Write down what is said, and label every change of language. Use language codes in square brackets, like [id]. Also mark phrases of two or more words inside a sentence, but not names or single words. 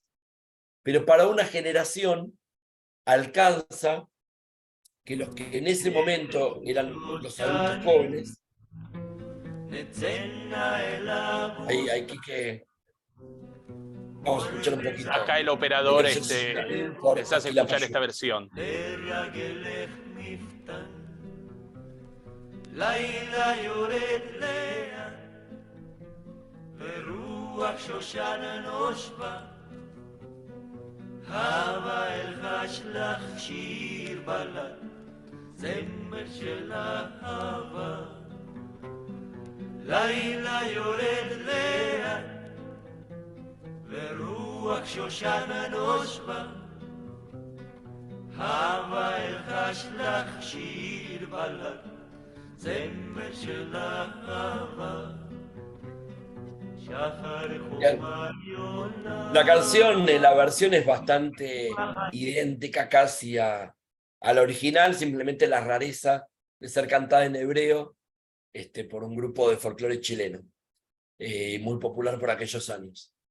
[es] Pero para una generación alcanza que los que en ese momento eran los adultos jóvenes, hay que vamos a escuchar un poquito. Acá el operador por les hace escuchar Quilapayún. esta versión. [he] לילה יורד לאט, ורוח שושן נושבה, הווה אלחש לך שיר בלד, זמר של אהבה. לילה יורד לאט, ורוח שושן נושבה, הווה אלחש לך שיר בלד, [es] la canción, la versión es bastante idéntica casi a la original, simplemente la rareza de ser cantada en hebreo por un grupo de folclore chileno, muy popular por aquellos años.